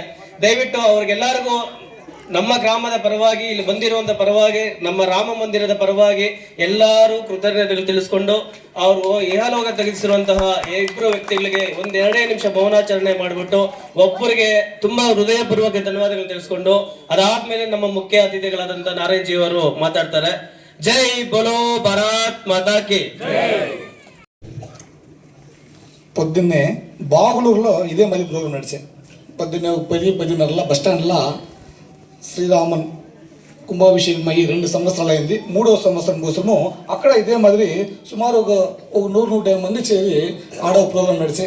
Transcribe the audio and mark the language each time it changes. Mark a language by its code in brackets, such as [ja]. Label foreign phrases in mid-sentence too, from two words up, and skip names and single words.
[kn] ದಯವಿಟ್ಟು ಅವ್ರಿಗೆಲ್ಲರಿಗೂ ನಮ್ಮ ಗ್ರಾಮದ ಪರವಾಗಿ, ಇಲ್ಲಿ ಬಂದಿರುವಂತ ಪರವಾಗಿ, ನಮ್ಮ ರಾಮ ಮಂದಿರದ ಪರವಾಗಿ ಎಲ್ಲರೂ ಕೃತಜ್ಞತೆಗಳು ತಿಳಿಸ್ಕೊಂಡು, ಅವರು ಇಹಲೋಕ ತೆಗೆಸಿರುವಂತಹ 2 ವ್ಯಕ್ತಿಗಳಿಗೆ 1-2 ನಿಮಿಷ ಮೌನಾಚರಣೆ ಮಾಡಿಬಿಟ್ಟು ಒಬ್ಬರಿಗೆ ತುಂಬಾ ಹೃದಯಪೂರ್ವಕ ಧನ್ಯವಾದಗಳು ತಿಳಿಸ್ಕೊಂಡು, ಅದಾದ್ಮೇಲೆ ನಮ್ಮ ಮುಖ್ಯ ಅತಿಥಿಗಳಾದಂತಹ ನಾರಾಯಣ್ ಜಿ ಅವರು ಮಾತಾಡ್ತಾರೆ. [hi] जय बोलो भारत माता की. [te] పొద్దున్నే బాగులూరులో ఇదే మళ్ళీ ప్రోగ్రాం నడిచాను. పొద్దున్నే 10-10:30 బస్ స్టాండ్లో శ్రీరామన్ కుంభాభిషేకం అయ్యి 2 సంవత్సరాలు అయింది. 3వ సంవత్సరం కోసము అక్కడ ఇదే మాదిరి సుమారు ఒక 100-150 మంది చేరి ఆడో ప్రోగ్రాం నడిచాయి.